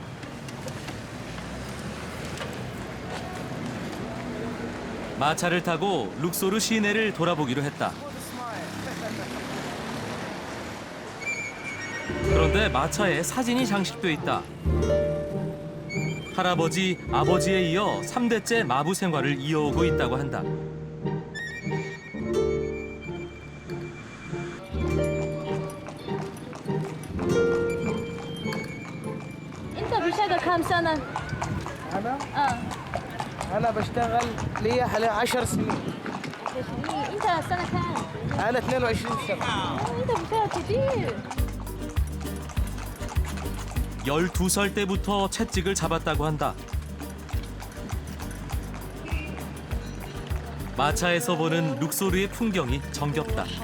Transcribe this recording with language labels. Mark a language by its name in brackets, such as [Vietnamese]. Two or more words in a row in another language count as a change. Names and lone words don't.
[Korean] 마차를 타고 룩소르 시내를 돌아보기로 했다. 그런데 마차에 사진이 장식돼 있다. 할아버지, 아버지에 이어 3대째 마부 생활을 이어오고 있다고 한다. [Arabic] انت بتشتغل كم سنة؟ أنا؟ أنا بشتغل لي حوالي 10 سنين. انت سنة كام؟ أنا 22 سنة. انت بتشتغل كتير. [Korean] 12살 때부터 채찍을 잡았다고 한다. 마차에서 보는 룩소르의 풍경이 정겹다.